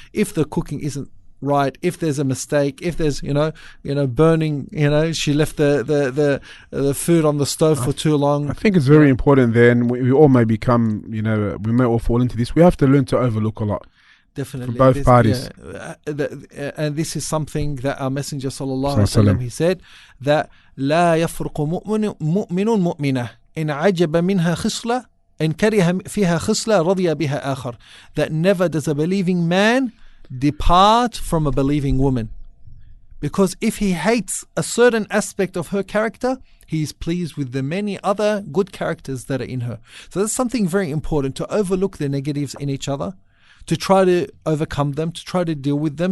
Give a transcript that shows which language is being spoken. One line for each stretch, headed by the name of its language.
English: If the cooking isn't right, if there's a mistake, if there's burning, she left the food on the stove for too long. I think it's very important then. We all may become, we may all fall into this. We have to learn to overlook a lot. Definitely. For both parties. And this is something that our Messenger sallallahu alaihi wasallam, he said that
Arabic: لا يفرق مؤمن مؤمنة إن عجب منها خصلة إن كره فيها خصلة رضي بها آخر.
English: That never does a believing man depart from a believing woman, because if he hates a certain aspect of her character, he is pleased with the many other good characters that are in her. So that's something very important, to overlook the negatives in each other, to try to overcome them, to try to deal with them.